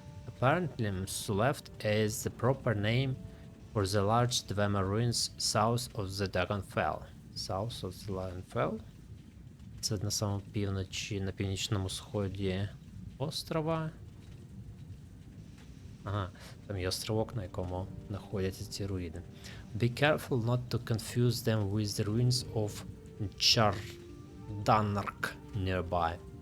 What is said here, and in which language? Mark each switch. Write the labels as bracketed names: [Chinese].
[English] Apparently, Msuleft is the proper name for the large Dwemer ruins south of the Dragonfell. South of the Dragonfell? [Ukrainian] Це на самому півночі, на північному сході острова. Ага, там є островок, на якому знаходяться ці руїни. [English] Be careful not to confuse them with the ruins of Chardanark nearby.